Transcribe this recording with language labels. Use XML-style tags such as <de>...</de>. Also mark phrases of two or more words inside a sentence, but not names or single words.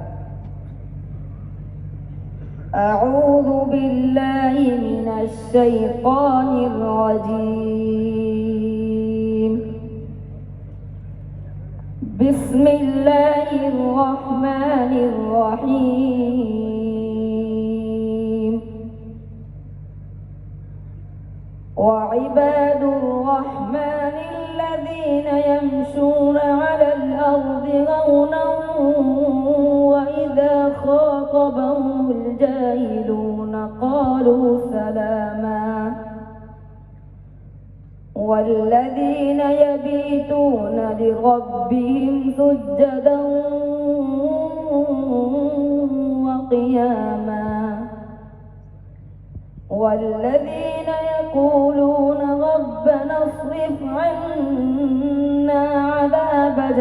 <ar>أعوذ بالله من الشيطان الرجيم. بسم الله الرحمن الرحيم. وعباد الرحمن الذين يمشون على الأرض هونا وإذا خاطبهم الجاهلون قالوا سلاما. والذين يبيتون لربهم سجدا وقياما والذين يقولون ربنا اصرف عنا عذاب</ar>